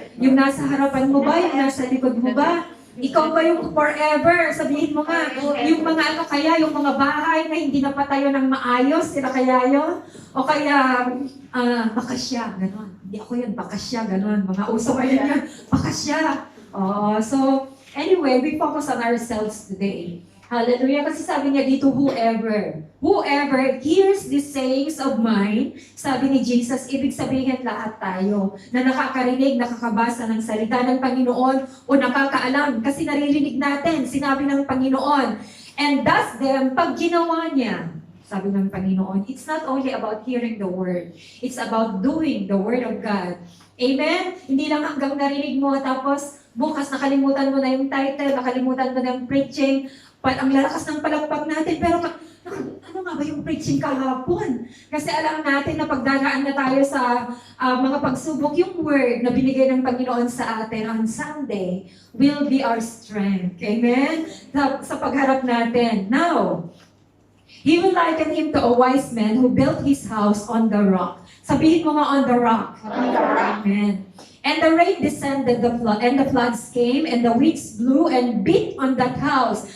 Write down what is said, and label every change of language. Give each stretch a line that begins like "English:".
Filipino: Yung nasa harapan mo ba? Yung nasa likod mo ba? Ikaw ba yung forever? Sabihin mo nga, yung mga yung mga bahay na hindi napatayo ng maayos, sila kaya yun? O kaya, baka siya, gano'n. Hindi ako yun, baka siya, gano'n. Mga uso ngayon yan, baka siya.
English: So, anyway, we focus on ourselves today.
Filipino: Hallelujah. Kasi sabi niya dito,
English: whoever hears these sayings of mine,
Filipino: sabi ni Jesus, ibig sabihin lahat tayo na nakakarinig, nakakabasa ng salita ng Panginoon o nakakaalam kasi naririnig natin, sinabi ng Panginoon.
English: And does them,
Filipino: pag ginawa niya, sabi ng Panginoon,
English: it's not only about hearing the word, it's about doing the word of God.
Filipino: Amen? Hindi lang hanggang narinig mo, tapos bukas nakalimutan mo na yung title, nakalimutan mo na yung preaching, ang lalakas ng palakpak natin, pero ano nga ba yung preaching kahapon? Kasi alam natin na pagdaraan na tayo sa mga pagsubok, yung word na binigay ng Panginoon sa atin
English: on Sunday will be our strength.
Filipino: Amen? Sa pagharap natin.
English: Now, he will liken him to a wise man who built his house on the rock.
Filipino: Sabihin mo nga,
English: on the rock. On the rock. Amen. And the rain descended, and the floods came, and the winds blew and beat on that house.